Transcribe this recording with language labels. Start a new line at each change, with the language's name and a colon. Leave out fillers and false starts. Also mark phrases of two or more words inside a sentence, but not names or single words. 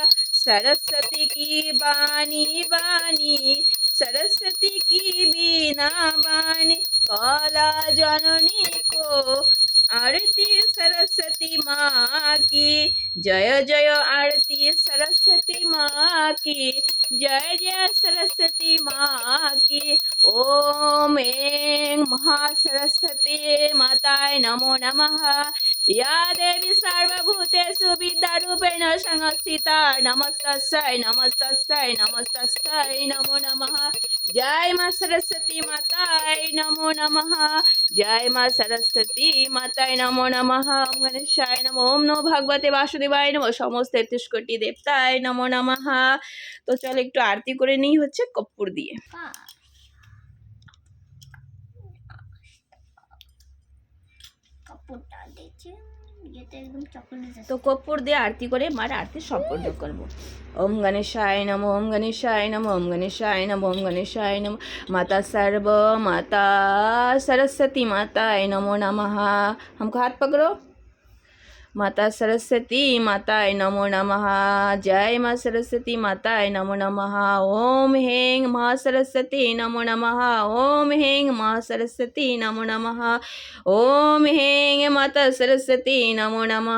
Hindi: सरस्वती की बानी बानी, सरस्वती की बीना बानी, कला जननी को आरती सरस्वती माँ की, जय जय आरती सरस्वती माँ की, जय जय सरस्वती माँ की।
Sanskrit: ओम ऐं महासरस्वती माताय नमो नमः। या देवी सर्वभूतेषु विद्यारूपेण संस्थिता, नमस्तस्यै नमस्तस्यै नमस्तस्यै नमो नमः। जय माँ सरस्वती माताय नमो नमः, जय माँ सरस्वती माताय नमो नमः। ओम गणेशाय नमो, ओम नमो भगवते वासुदेवाय नमो, समस्त 33 कोटि देवताय नमो नमः।
Hindi: तो चलो
Bangla: একটু आरती করে নিই হচ্ছে কর্পূর দিয়ে। तो कपूर দিয়ে आरती করে মার आरती সম্পন্ন করব।
Sanskrit: ओम गणेशाय नमो, ओम गणेशाय नमो, ओम गणेशाय नमो, ओम गणेशाय नमो। माता सर्व माता सरस्वती माताय नमो नमः।
Hindi: हमको हाथ पकड़ो।
Sanskrit: माता सरस्वती माताय नमो नमः। जय माँ सरस्वती माताय नमो नमः। ओम ह्रीं माँ सरस्वती नमो नमः। ओम ह्रीं माँ सरस्वती नमो नमः। ओम ह्रीं माता सरस्वती नमो नमः।